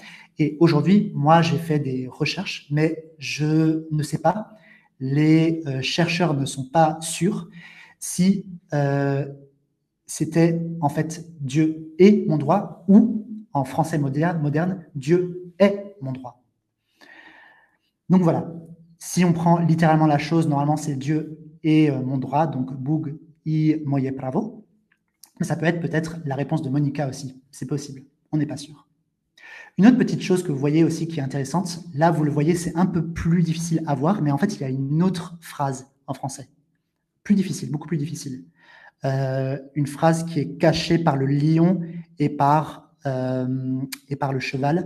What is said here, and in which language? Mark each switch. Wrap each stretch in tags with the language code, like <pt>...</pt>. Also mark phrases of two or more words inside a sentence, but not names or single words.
<fr>Et aujourd'hui, moi, j'ai fait des recherches, mais je ne sais pas, les chercheurs ne sont pas sûrs si c'était en fait Dieu est mon droit ou en français moderne, Dieu est mon droit. Donc voilà, si on prend littéralement la chose, normalement c'est Dieu est mon droit, donc</fr> <pl>Bóg i moje prawo.</pl> <fr>Mais ça peut être peut-être la réponse de Monica aussi. C'est possible. On n'est pas sûr. Une autre petite chose que vous voyez aussi qui est intéressante, là vous le voyez, c'est un peu plus difficile à voir, mais en fait il y a une autre phrase en français. Plus difficile, beaucoup plus difficile. Une phrase qui est cachée par le lion et par le cheval.</fr>